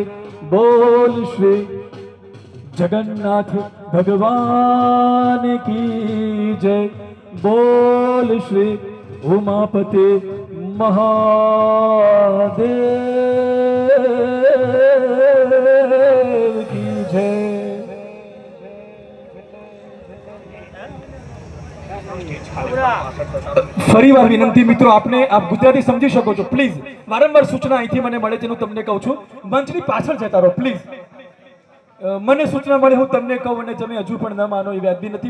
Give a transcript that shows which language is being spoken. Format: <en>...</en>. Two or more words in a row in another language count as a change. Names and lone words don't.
<hi>बोल श्री जगन्नाथ भगवान की जय। बोल श्री उमापति महादेव की जय।</hi> <gu>ફરીવાર વિનંતી મિત્રો, આપને આપ ગુજરાતી સમજી શકો છો, પ્લીઝ વારંવાર સૂચના અહીંથી મને મળે છે, હું તમને કહું છું, મંચની પાછળ જતા રહો પ્લીઝ. મને સૂચના મળે, હું તમને કહું અને તમે હજુ પણ ન માનો એ વ્યાજબી નથી.</gu>